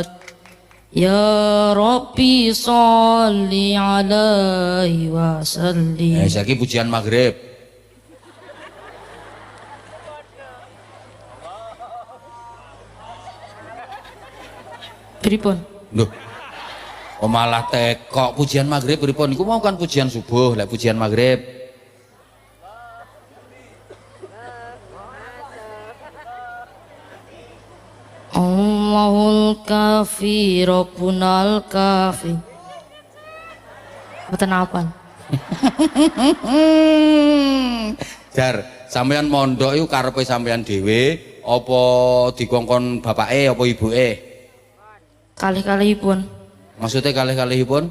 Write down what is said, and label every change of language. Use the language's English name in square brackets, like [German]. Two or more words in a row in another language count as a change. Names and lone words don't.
[Arabic] يا رب صل عليه وسلم. [Javanese] Saiki pujian maghrib. Pripun? Loh. Oh malah tekok pujian maghrib pripun? Iku mau kan pujian subuh, lek pujian maghrib. [Arabic] الله الكافي ربنا الكافي. [Javanese] Boten apal. Jar, sampean mondok iku karepe sampean dhewe apa dikongkon bapake apa ibuke? Kalih-kalihipun Maksudnya kalih-kalihipun?